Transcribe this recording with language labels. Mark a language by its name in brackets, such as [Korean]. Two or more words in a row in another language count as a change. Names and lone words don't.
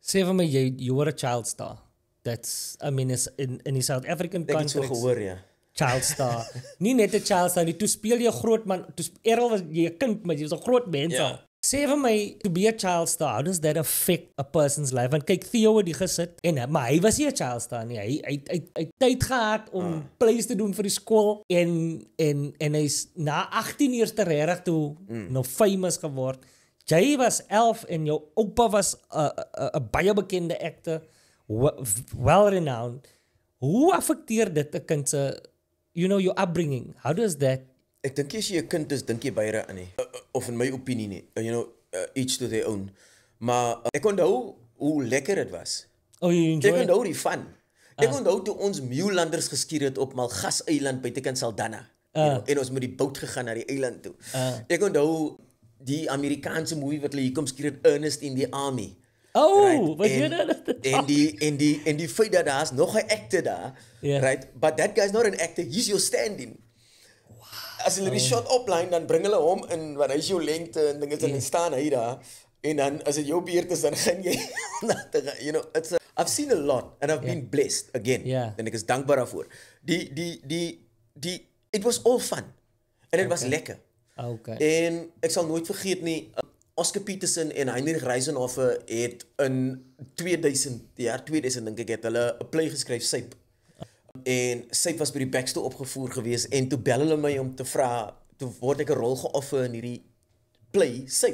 [Afrikaans] Sê vir my, [English] you were a child star. That's, I mean, [Afrikaans] is in die South African Ek het so [English] context, [Afrikaans] gehoor, ja. [English] child star. [Afrikaans] Nie net 'n [English] child star [Afrikaans] nie, toe speel jy 'n groot man, Errol was jy 'n kind, maar jy was 'n groot mens Ja. al. Sê vir my, [English] to be a child star, how does that affect a person's life? [Afrikaans] Want kyk, Theo het die gesit, maar hy was nie 'n [English] child star [Afrikaans] nie. Hy tyd gehad om plays te doen vir die skool, en hy's na 18 years te regtig toe nou famous geword. Jy was 11 en jou oupa was 'n baie bekende actor, well-renowned. Hoe affekteer dit 'n kind se, [English] your upbringing? How does that? [Afrikaans] Ek dink as jy 'n kind is, dink jy baie aan nie. Of in my opinie nie. [English] Each to their own. [Afrikaans] Maar ek onthou hoe lekker dit was. [English] Oh, you enjoy [Afrikaans] Ek [English] it? [Afrikaans] onthou die fun. Ek onthou toe ons Muurlanders geskiet het op Malgas eiland buitekant Saldanha. En ons met die boot gegaan na die eiland toe. Ek onthou die Amerikaanse movie wat hulle hier kom skiet het, Ernest in the Army. Oh, wat jy dat? En die feit dat daar's nog 'n actor daar, Ja. [English] right? But that guy's not an actor, he's your stand-in. [Afrikaans] As hulle die shot opline, dan bring hulle hom in, want hy is jou lengte en dinge, en dan staan hy daar, en dan as dit jou beurt is, dan gaan jy, [English] I've seen a lot, and I've been blessed, again, [Afrikaans] en ek is dankbaar daarvoor. [English] It was all fun, [Afrikaans] en het was lekker. Okay. En ek sal nooit vergeet nie, Oscar Peterson en Heinrich Reisenhofer het in 2000 dink ek, het hulle 'n play geskryf, Syp. En Syp was by die Baxter opgevoer gewees, en toe bel hulle my om te vra, toe word ek 'n rol geoffer in hierdie play, Syp.